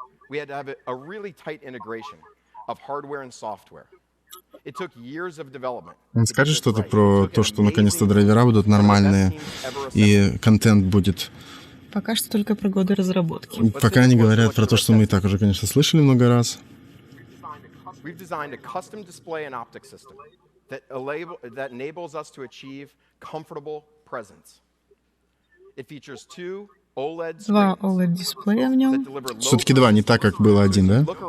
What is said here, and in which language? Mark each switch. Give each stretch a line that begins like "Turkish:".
English: We had to have a really tight integration of hardware and software. It took years of development.
Russian: Скажи что-то про то, что наконец-то драйвера будут нормальные и контент будет. Пока что только про годы разработки. Пока они говорят про то, что мы и так уже, конечно, слышали много раз.
English: We've designed a custom display and optic system that enables us to achieve comfortable presence. It features two
Russian: Два OLED-дисплея в нем. Все-таки два, не так, как было один, да?